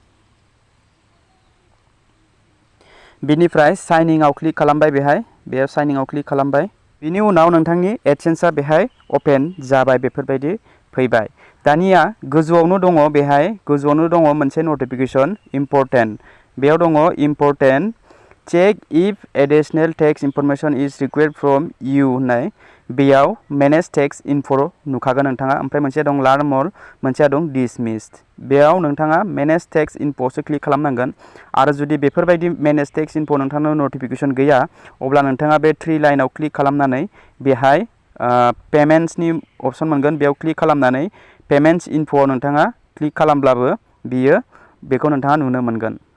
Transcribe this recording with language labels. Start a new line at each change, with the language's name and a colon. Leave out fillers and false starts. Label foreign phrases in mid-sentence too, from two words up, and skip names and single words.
Bodo: बिनिफ्राय साइनिंआव क्लिक खालामबाय बेयाव साइनिंआव क्लिक खालामबाय बिनि उनाव नोंथांनि एडसेन्सआ बेहाय अपेन जाबाय बेफोरबायदि फैबाय दानिया गोजौआवनो दङ बेहाय गोजौआवनो दङ मोनसे
English: notification important
Bodo: बेयाव दङ इम्पर्टेन्ट
English: check if additional text information is required from you
Bodo: होननाय बेयाव
English: manage text info
Bodo: नुखागोन नोंथाङा ओमफ्राय मोनसे दं
English: learn more
Bodo: मोनसेया दं डिसमिस्ड बेयाव नोंथाङा
English: manage text info
Bodo: क्लिक खालामनांगोन आरो जुदि बेफोरबायदि
English: manage text info
Bodo: नोंथांनाव नटिफिकेसन गैया अब्ला नोंथाङा बे
English: three line
Bodo: क्लिक खालामनानै बेहाय पेमेन्ट्सनि अपसन मोनगोन बेयाव क्लिक खालामनानै
English: payments info
Bodo: नोंथाङा क्लिक खालामब्लाबो बेखौ नोंथाङा नुनो मोनगोन